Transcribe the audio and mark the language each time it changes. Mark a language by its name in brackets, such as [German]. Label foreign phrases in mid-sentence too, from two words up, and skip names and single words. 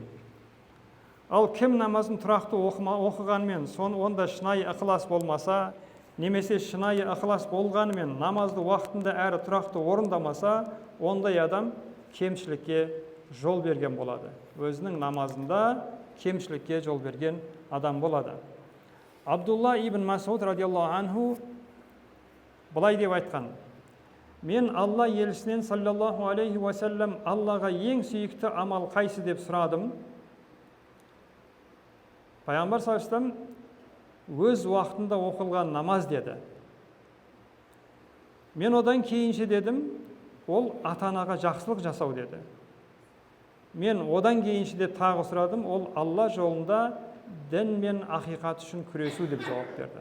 [Kazakh] Ал кім намазын тұрақты оқығанмен, онда шынайы ықылас болмаса, немесе шынайы ықылас болғанымен намазды уақытында әрі тұрақты орындамаса, ондай адам кемшілікке жол берген болады. Өзінің намазында кемшілікке жол берген адам болады. Абдулла ибн Масуд [Arabic] رضي الله عنه [Kazakh] былай деп айтқан: мен Алла елшісінен [Arabic] صلى الله عليه وسلم [Kazakh] Аллаға ең сүйікті амал қайсы деп сұрадым. Пайғамбар [Arabic] صلى الله عليه وسلم [Kazakh] өз уақытында оқылған намаз деді. Мен одан кейінше дедім, ол ата-анаға жақсылық жасау деді. Мен одан кейінше де тағы сұрадым, ол Алла жолында дін мен ақиқат үшін күресу деп жауап берді.